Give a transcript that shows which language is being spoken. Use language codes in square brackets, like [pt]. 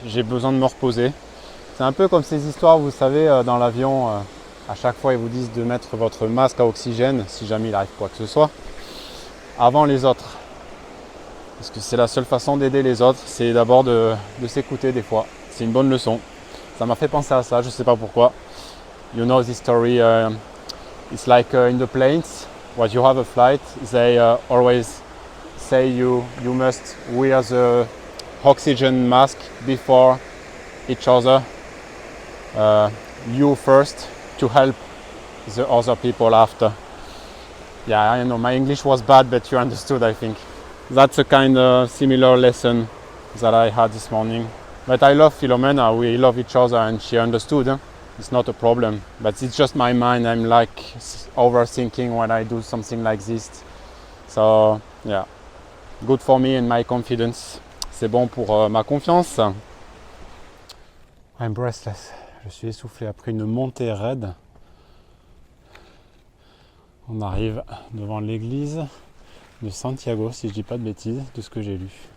[fr] J'ai besoin de me reposer. C'est un peu comme ces histoires, vous savez, dans l'avion, à chaque fois ils vous disent de mettre votre masque à oxygène, si jamais il arrive quoi que ce soit, avant les autres. Parce que c'est la seule façon d'aider les autres, c'est d'abord de s'écouter des fois. C'est une bonne leçon. Ça m'a fait penser à ça, je ne sais pas pourquoi. [en] You know this story, it's like in the planes, when you have a flight, they always say you must wear the oxygen mask before each other. You first to help the other people after. Yeah, I know my English was bad, but you understood, I think. That's a kind of similar lesson that I had this morning. But I love Philomena, we love each other and she understood. Huh? It's not a problem, but it's just my mind. I'm like overthinking when I do something like this. So yeah, good for me and my confidence. [fr] C'est bon pour ma confiance. [en] I'm breathless. [fr] Je suis essoufflé après une montée raide. On arrive devant l'église de Santiago, si je dis pas de bêtises, de ce que j'ai lu.